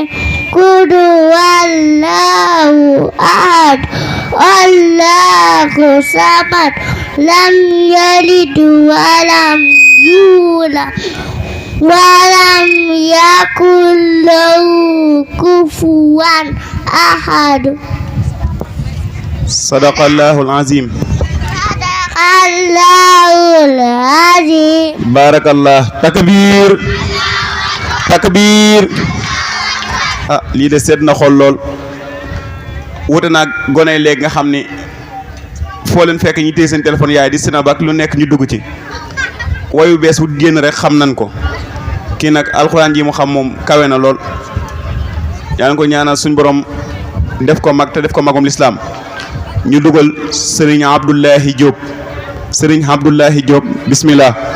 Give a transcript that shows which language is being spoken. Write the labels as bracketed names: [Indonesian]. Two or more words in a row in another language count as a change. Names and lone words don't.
[Arabic] قل هو الله أحد الله الصمد لم يلد ولم يولد ولم يكن له كفوا أحد. صدق الله العظيم. صدق الله العظيم. بارك الله. تكبير تكبير. [Wolof] lii de seet na xol lool wute naag gone léegi nga xam ni foo leen fekk ñi téye seen téléphone yaay di sinab ak lu nekk ñu dugg ci wayu bees wu génn rek xam nañ ko kii nag alxuraan ji mu xam moom kawe na lool yaa ngi ko ñaanal suñ borom def ko mag te def ko magum lislaam ñu dugal sëriñ Abdoulahi Diop bismillah.